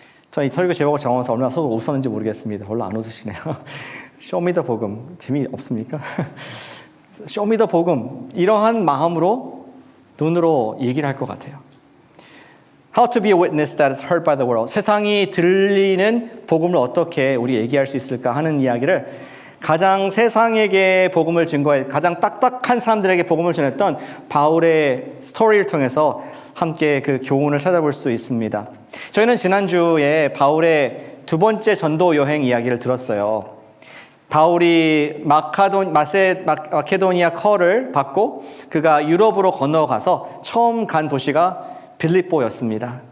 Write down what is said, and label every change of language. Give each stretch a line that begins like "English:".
Korean: 저 이 설교 제목을 정하면서 얼마나 서로 웃었는지 모르겠습니다. 별로 안 웃으시네요.
English: Show me the 복음.
Korean: 재미없습니까?
English: Show me the 복음.
Korean: 이러한 마음으로 눈으로 얘기를 할 것 같아요.
English: How to be a witness that is heard by the world.
Korean: 세상이 들리는 복음을 어떻게 우리 얘기할 수 있을까 하는 이야기를 가장 세상에게 복음을 증거해 가장 딱딱한 사람들에게 복음을 전했던 바울의 스토리를 통해서 함께 그 교훈을 찾아볼 수 있습니다. 저희는 지난주에 바울의 두 번째 전도 여행 이야기를 들었어요. 바울이 마케도니아 컬을 받고 그가 유럽으로 건너가서 처음 간 도시가 빌립보였습니다.